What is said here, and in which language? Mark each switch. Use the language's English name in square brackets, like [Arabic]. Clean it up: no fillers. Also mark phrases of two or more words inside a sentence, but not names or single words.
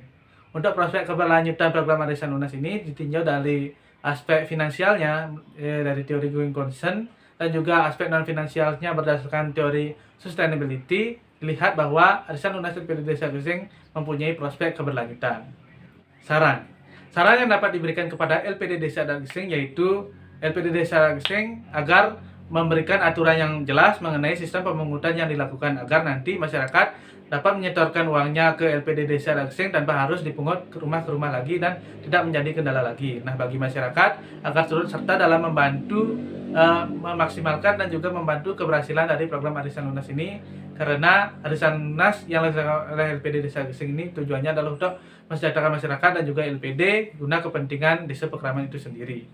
[Indonesian] Untuk prospek keberlanjutan program arisan lunas ini ditinjau dari aspek finansialnya dari teori [English] going concern [Indonesian] dan juga aspek non finansialnya berdasarkan teori sustainability. Dilihat bahwa arisan lunas LPD Desa Adat Geseng mempunyai prospek keberlanjutan. Saran yang dapat diberikan kepada LPD Desa Adat Geseng yaitu LPD Desa Adat Geseng agar memberikan aturan yang jelas mengenai sistem pemungutan yang dilakukan agar nanti masyarakat dapat menyetorkan uangnya ke LPD Desa Adat Geseng tanpa harus dipungut ke rumah lagi dan tidak menjadi kendala lagi. Nah, bagi masyarakat agar turut serta dalam membantu memaksimalkan dan juga membantu keberhasilan dari program arisan lunas ini, karena arisan lunas yang dilaksanakan oleh LPD Desa Adat Geseng ini tujuannya adalah untuk mensejahterakan masyarakat dan juga LPD guna kepentingan desa Pekraman itu sendiri.